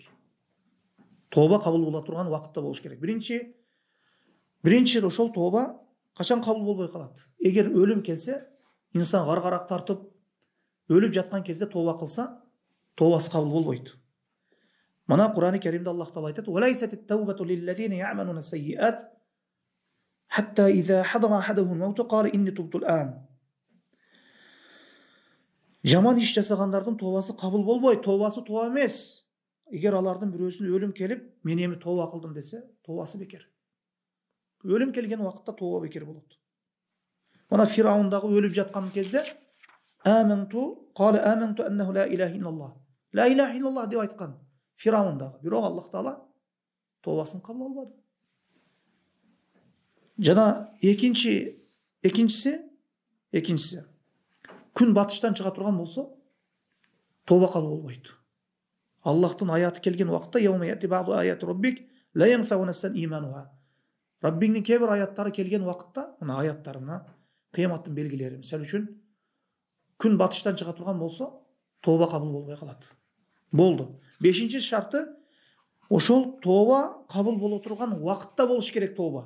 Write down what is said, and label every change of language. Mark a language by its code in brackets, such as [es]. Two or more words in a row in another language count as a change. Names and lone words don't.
[ky] Тооба кабыл боло турган убакытта болуш керек. Биринчи ошол тооба качан кабыл болбой калат? Эгер өлүм келсе, инсан гаргарак тартып, өлүп жаткан кезде тооба кылса, тообасы кабыл болбойт. Мана Кур'ан-ы Керимде Аллах Таала айтат: [ar] "وليست التوبة للذين يعملون السيئات حتى إذا حضر أحدهم الموت قال إني تبت الآن." [ky] Жаман иш жасагандардын тообасы кабыл болбойт, тообасы тооба эмес. Эгер алардын бирөөсүнө өлүм келип, мен эми тооба кылдым десе, тообасы бекер. Өлүм келген убакытта тооба бекер болот. Мана Фираун дагы өлүп жаткан кезде [ar] قال آمنت أنه لا إله إلا الله. لا إله إلا الله [ky] деп айткан Фираун дагы. Бирок Аллах Таала тообасын кабыл албады. Жана экинчиси күн батыштан чыга турган болсо, тооба кабыл болбойт. Аллахтын аяты келген убакытта [ar] يوم يأتي بعض آيات ربك لا ينفع نفسا إيمانها. [ky] Раббиңдин кээ бир аяттары келген убакытта, мына аяттар, мына кыяматтын белгилери, мисалы үчүн күн батыштан чыга турган болсо, тооба кабыл болбой калат. Болду. Бешинчи шарты, ошол тооба кабыл боло турган убакытта болуш керек тооба.